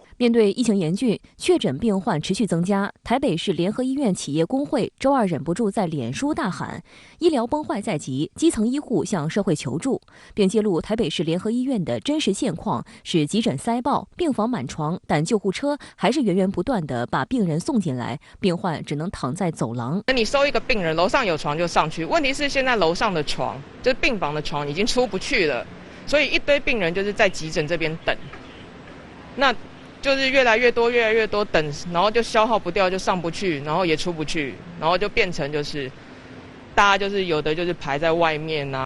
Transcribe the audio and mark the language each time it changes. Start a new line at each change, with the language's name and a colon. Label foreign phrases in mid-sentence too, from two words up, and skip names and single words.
Chinese: 面對疫情嚴峻，確診病患持續增加，台北市聯合醫院企業工會周二忍不住在臉書大喊：醫療崩壞在即，基層醫護向社會求助，並揭露台北市聯合醫院的真實現況是急診塞爆，病房滿床，但救護車還是源源不斷地把病人送進來，病患只能躺在走廊。你收一個病人，樓上有床就上去，問題是現在樓上的床，就是病房的床已經出不去了，所以一堆病人就是在急診這邊等。那就是越來越多等，然後就消耗不掉，就上不去，然後也出不去，然後就變成就是大家就是有的就是排在外面啊。